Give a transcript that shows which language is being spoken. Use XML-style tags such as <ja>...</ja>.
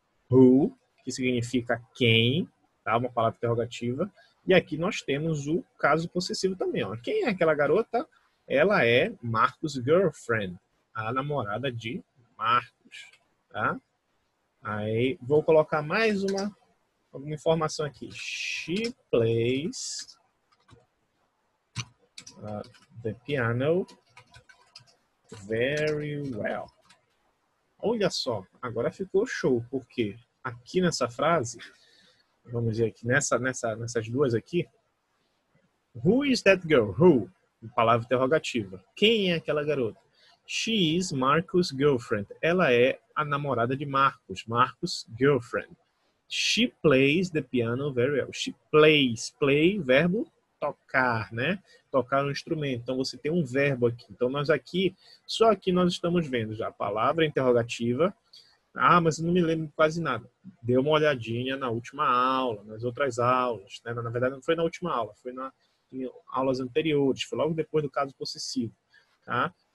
<pt>Who, que significa quem, tá? Uma palavra interrogativa. E aqui nós temos o caso possessivo também. Ó. Quem é aquela garota? Ela é</pt> <en>Marcos' girlfriend,</en> <pt>a namorada de Marcos. Tá? Aí vou colocar mais alguma informação aqui.</pt> <en>She plays the piano very well.</en> <pt>Olha só, agora ficou show, porque aqui nessa frase, vamos dizer aqui, nessas duas aqui,</pt> <en>who is that girl?</en> <pt>Who? Palavra interrogativa. Quem é aquela garota?</pt> <en>She is Marcos' girlfriend.</en> <pt>Ela é a namorada de Marcos.</pt> <en>Marcos' girlfriend. She plays the piano very well. She plays.</en> <pt>Play, verbo tocar, né? Tocar um instrumento. Então você tem um verbo aqui. Então nós aqui, só aqui nós estamos vendo já a palavra interrogativa. Ah, mas eu não me lembro quase nada. Dê uma olhadinha na última aula, nas outras aulas. Né? Na verdade não foi na última aula, foi em aulas anteriores, foi logo depois do caso possessivo. Tá?</pt>